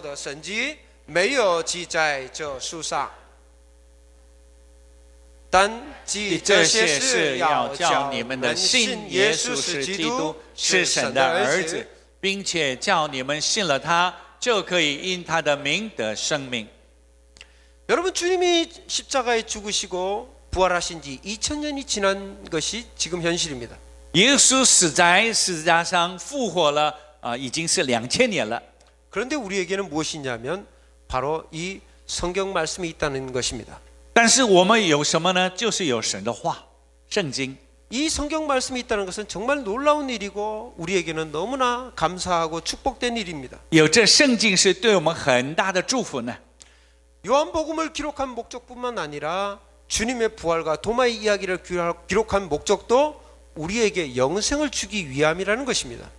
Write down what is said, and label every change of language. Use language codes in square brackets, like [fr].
[zh] 的神迹，没有记在这书上。但记这些事，要叫你们的信耶稣是基督，是神的儿子，并且叫你们信了他，就可以因他的名得生命。 [ko] 여러분, 주님이 십자가에 죽으시고 부활하신 지 2000년이 지난 것이 지금 현실입니다. [zh] 耶稣死在十字架上复活了，已经是2000年了。 [ko] 그런데 우리에게는 무엇이냐면 바로 이 성경 말씀이 있다는 것입니다. [zh] 但是我们有什么呢？就是有神的话，圣经。 [ko] 이 성경 말씀이 있다는 것은 정말 놀라운 일이고 우리에게는 너무나 감사하고 축복된 일입니다. [zh] 有这圣经是对我们很大的祝福呢。 [ko] 요한복음을 기록한 목적뿐만 아니라 주님의 부활과 도마의 이야기를 기록한 목적도 우리에게 영생을 주기 위함이라는 것입니다.